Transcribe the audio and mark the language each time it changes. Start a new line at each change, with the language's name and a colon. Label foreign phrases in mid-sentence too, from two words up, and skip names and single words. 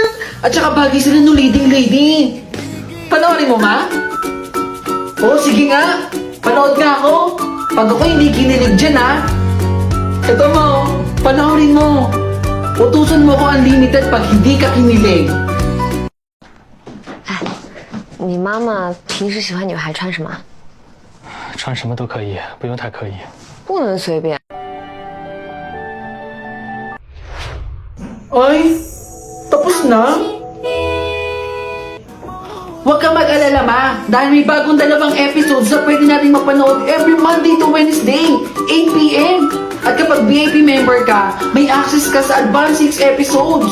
Filipino: At saka bagay sila no
English: leading lady.
Filipino: Panoorin mo, Ma? Oo, sige nga. Panood nga ako. Pag ako hindi kinilig dyan, Ito mo, panoorin mo. Utusan mo ko unlimited pag hindi ka kinilig.
Chinese: 你妈妈平时喜欢女孩穿什么？穿什么都可以，不用太刻意。不能随便。
Filipino: Ay, tapos na? Huwag kang mag-alala, Ma. Dahil may bagong dalawang episodes na pwede natin mapanood
English: every Monday to Wednesday,
Filipino: 8 p.m. At kapag
English: VIP member
Filipino: ka, may access ka sa
English: advanced 6 episodes.